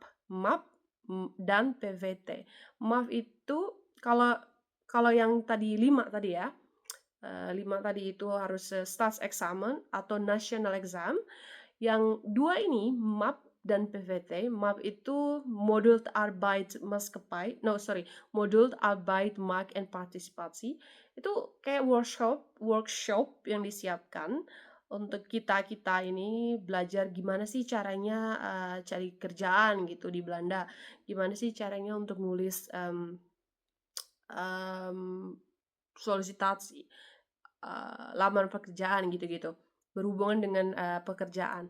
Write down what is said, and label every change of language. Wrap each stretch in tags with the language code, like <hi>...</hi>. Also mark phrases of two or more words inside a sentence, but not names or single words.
<id>MAP, dan PVT. MAP itu kalau kalau yang tadi 5 tadi ya, 5 tadi itu harus, Staatsexamen atau</id> <en>National Exam.</en> <id>Yang 2 ini, MAP dan PVT. MAP itu Modul Arbeid Maatschappij,</id> <en>no sorry,</en> <id>Modul Arbeid Markt en Participatie. Itu kayak workshop yang disiapkan untuk kita-kita ini belajar gimana sih caranya, cari kerjaan gitu di Belanda. Gimana sih caranya untuk nulis, solisitasi, lamaran pekerjaan gitu-gitu, berhubungan dengan, pekerjaan.</id>